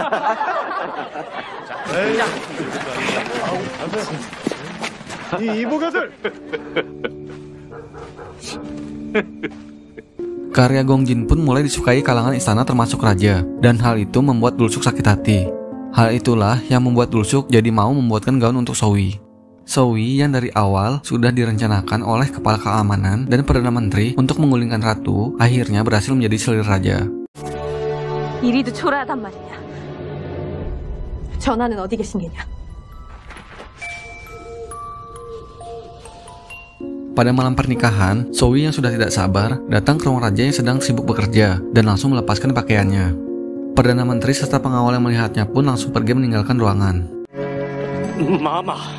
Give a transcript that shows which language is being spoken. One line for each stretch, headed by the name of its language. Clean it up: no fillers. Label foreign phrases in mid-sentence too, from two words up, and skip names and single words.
Indonesian: Karya Gongjin pun mulai disukai kalangan istana termasuk raja, dan hal itu membuat Dulsuk sakit hati. Hal itulah yang membuat Dulsuk jadi mau membuatkan gaun untuk Sowi. Sowi yang dari awal sudah direncanakan oleh kepala keamanan dan Perdana Menteri untuk menggulingkan ratu, akhirnya berhasil menjadi selir raja.
Korean: 이리도 초라하단 말이냐. 전하는 어디 계신 게냐.
Indonesian: Pada malam pernikahan, Sowi yang sudah tidak sabar datang ke ruang raja yang sedang sibuk bekerja dan langsung melepaskan pakaiannya. Perdana Menteri serta pengawal yang melihatnya pun langsung pergi meninggalkan ruangan.
Korean: Mama.